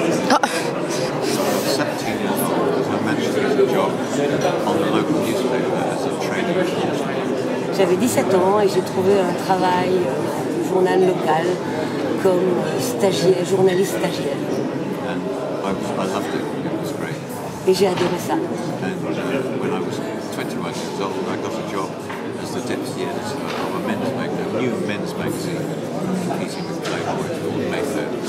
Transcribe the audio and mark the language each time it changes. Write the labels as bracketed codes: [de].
[en] 17 years old, I managed to get a job on the local newspaper as a trainee reporter. [fr] J'avais 17 ans et j'ai trouvé un travail au journal local comme journaliste stagiaire. [en] And I loved it. It was great. [fr] Et j'ai adoré ça. [en] And when I was 21 years old, I got a job as the deputy editor of a new men's magazine, competing with Playboy called Mayfair.